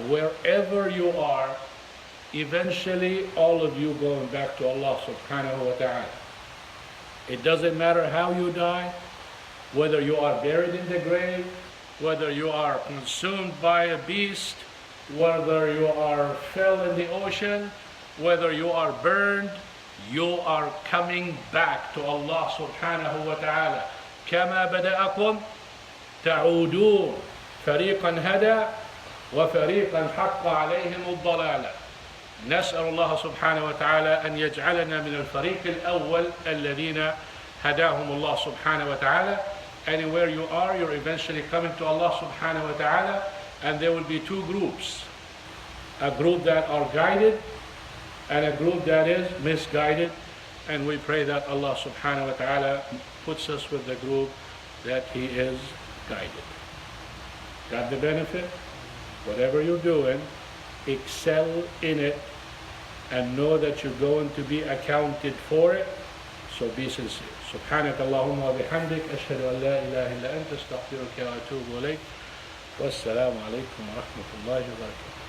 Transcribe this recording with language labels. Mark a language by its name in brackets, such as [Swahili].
[English] Wherever you are, eventually all of you going back to Allah subhanahu wa ta'ala. It doesn't matter how you die, whether you are buried in the grave, whether you are consumed by a beast, whether you are fell in the ocean, whether you are burned, you are coming back to Allah subhanahu wa ta'ala. [Arabic] كما بدأكم تعودون فريقا هدى وفريقا حق عليهم الضلالة. نسأل الله سبحانه وتعالى أن يجعلنا من الفريق الأول الذين هداهم الله سبحانه وتعالى. [English] Anywhere you are, you're eventually coming to Allah subhanahu wa ta'ala, and there will be two groups. A group that are guided and a group that is misguided. And we pray that Allah subhanahu wa ta'ala puts us with the group that He is guided. Got the benefit? Whatever you're doing, excel in it and know that you're going to be accounted for it. So be sincere. [Arabic] سبحانك اللهم وبحمدك أشهد أن لا إله إلا أنت أستغفرك وأتوب إليك والسلام عليكم ورحمة الله وبركاته.